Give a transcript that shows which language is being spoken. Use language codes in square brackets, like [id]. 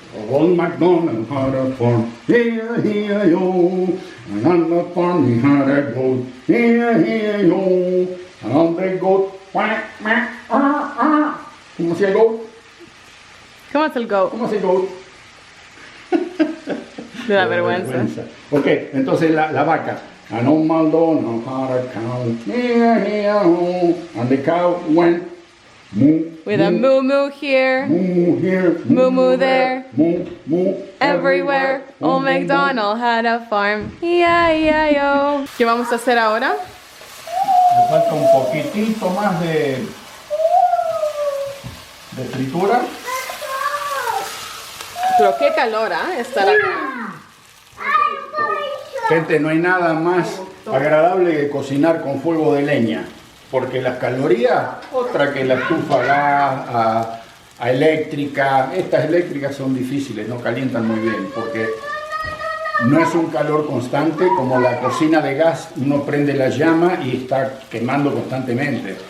[en] Old MacDonald had a farm, E-I-E-I-O. And on the farm he had a goat, E-I-E-I-O. And on the goat, quack, quack, [es] ¿Cómo hacía el goat? ¿Cómo es el goat? ¿Cómo hacía el goat? Me da vergüenza. Ok, entonces la vaca. [en] An old MacDonald had a cow, E-I-E-I-O. And the cow went Moo, With a moo moo here, moo here, moo moo there, moo, moo, everywhere. Old MacDonald had a farm. [es] E-I-E-I-O. ¿Qué vamos a hacer ahora? Le falta un poquitito más de fritura. Pero qué calor, ¿eh? Estar acá. Gente, no hay nada más agradable que cocinar con fuego de leña, porque las calorías, otra que la estufa a eléctrica, estas eléctricas son difíciles, no calientan muy bien, porque no es un calor constante como la cocina de gas, uno prende la llama y está quemando constantemente.